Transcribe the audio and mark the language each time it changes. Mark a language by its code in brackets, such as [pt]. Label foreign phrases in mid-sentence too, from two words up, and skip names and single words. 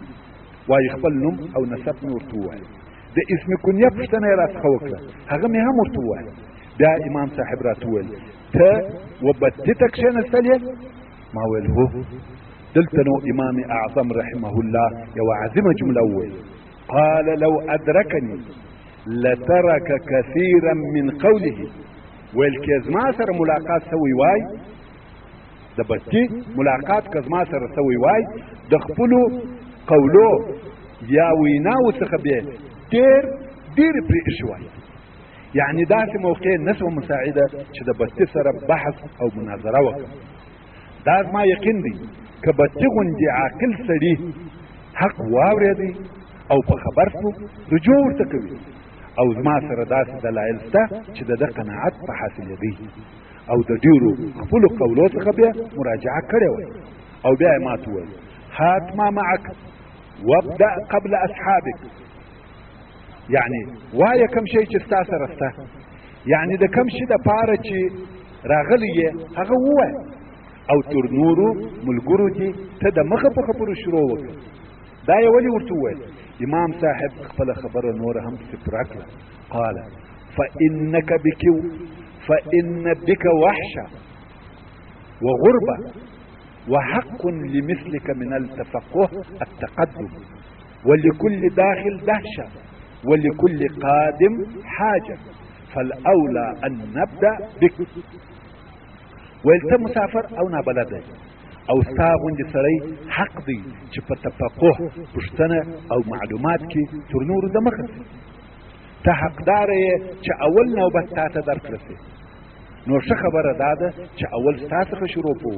[ps] وایي خپل نوم او نسب مې ورته ووایه. د اسم کنیه پوښتنه یې راڅخه وکړه، هغه مې هم ورته ووایه. بیا امام صاحب راته وویل ته وبدې ته کښېنستل یې؟ ما ویل هو. دلته نو امام اعظم [ar] رحمه الله [ps] یوه عظیمه جمله وویل [ar] قال لو ادرکني لترك كثيرا من قوله. [ps] ویل کې زما سره ملاقات سوی وای، د بچی ملاقات که زما سره سوی وای، د خپلو قولو یا ویناو څخه بیا ډېرې پرې ایښې وای. یعنی داسې موقع نسوه مساعده چې د بچی سره بحث او مناظره وکړم. دا زما یقین دی که بچی غوندې عاقل سړي حق واورېدی او په خبر سو رجوع ورته کوي. او زما سره داسې دلایل شته چې د ده قناعت په حاصلېدی او د ډېرو خپلو قولو څخه بیا مراجعه کړې وای. [ar] او بیا یې ماته وویل هات ما معک وابدأ قبل اصحابک. [ps] یعنی وایه کوم شی چې ستا سره سته، یعنی د کوم شي دپاره چې راغلی یې هغه ووایه، او تر نورو ملګرو دې ته د مخه په خبرو شروع وکړه. دا یې ولې ورته وویل؟ امام صاحب خپله خبره نوره هم سپره کړه. [ar] قال فإن بك وحشة وغربة وحق لمثلك من التفقه التقدم، ولكل داخل دهشة ولكل قادم حاجة، فالأولى أن نبدأ بك. [ps] ویل ته مسافر او نابلده او ستا غوندې سړی حق دی چې په تفقه پوښتنه او معلومات کې تر نورو د مخه سي. ته حقداره یې چې اول نوبت تا ته درکړه سي. نو ښه خبره دا ده چې اول ستا څخه شروع کوو.